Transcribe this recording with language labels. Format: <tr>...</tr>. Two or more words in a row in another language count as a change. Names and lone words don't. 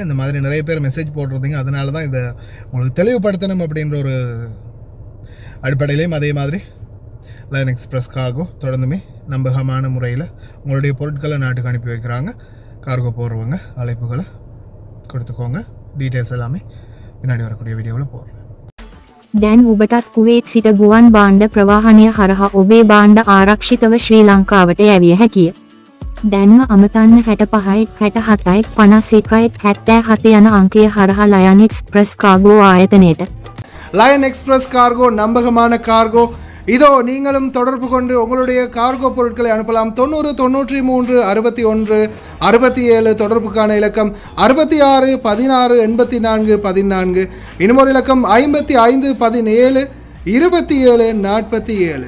<ta>இந்த மாதிரி நிறைய பேர் மெசேஜ் போடுறதுங்க. அதனால தான் இதை உங்களுக்கு தெளிவுபடுத்தணும் அப்படின்ற ஒரு அடிப்படையிலையும் அதே மாதிரி லயன் எக்ஸ்பிரஸ் கார்கோ தொடர்ந்துமே நம்பகமான முறையில் உங்களுடைய பொருட்களை நாட்டுக்கு அனுப்பி வைக்கிறாங்க. கார்கோ போடுறவங்க அழைப்புகளை கொடுத்துக்கோங்க. டீட்டெயில்ஸ் எல்லாமே பின்னாடி வரக்கூடிய வீடியோவில் போடுறேன்.</ta> <si>දැන් ඔබටත් කුවේට් සිට ගුවන් භාණ්ඩ ප්‍රවාහනය හරහා ඔබේ භාණ්ඩ ආරක්ෂිතව ශ්‍රී ලංකාවට යැවිය හැකිය. දැන්ම අමතන්න 65 67 51 77 යන අංකය හරහා ලයන් එක්ස්ප්‍රස් කාගෝ ආයතනයට.</si> <ta>லயன் எக்ஸ்பிரஸ் கார்கோ நம்பகமான கார்கோ. இதோ நீங்களும் தொடர்பு கொண்டு உங்களுடைய கார்கோ பொருட்களை அனுப்பலாம். 90 93 61 67 தொடர்புக்கான இலக்கம் 66 16 84 14. இன்னும் ஒரு இலக்கம் 55 17 27 47.</ta>